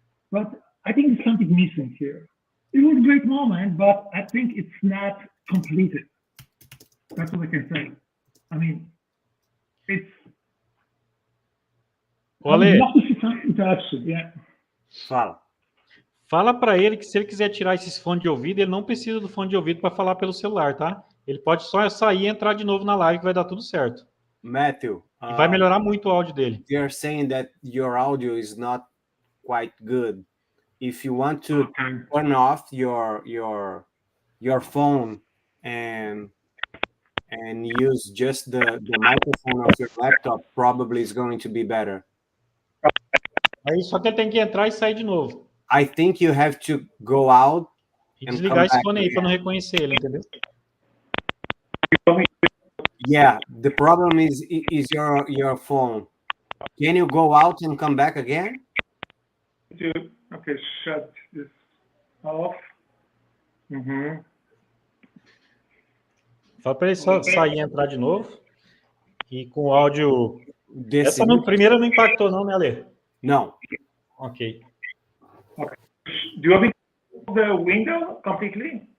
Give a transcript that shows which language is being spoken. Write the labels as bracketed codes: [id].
[en] But I think there's something missing here. It was a great moment, but I think it's not completed. That's what I can say. I mean, it's... Well, I would love to see some interaction, yeah. [pt] Fala para ele que se ele quiser tirar esses fones de ouvido, ele não precisa do fone de ouvido para falar pelo celular, tá? Ele pode só sair e entrar de novo na live que vai dar tudo certo. Matthew, e vai melhorar muito o áudio dele. [en] They're saying that your audio is not quite good. If you want to turn off your phone and use just the microphone of your laptop, probably is going to be better. [pt] Aí só que ele tem que entrar e sair de novo. [en] I think you have to go out [pt] e desligar esse fone aí para não reconhecer ele, entendeu? [en] Yeah, the problem is your phone. Can you go out and come back again? Okay, shut this off. [pt] Fala para ele só sair e entrar de novo. E com o áudio... Essa primeira não impactou não, né, Ale? Não. Ok. [en] Okay. Do you want me to close the window completely?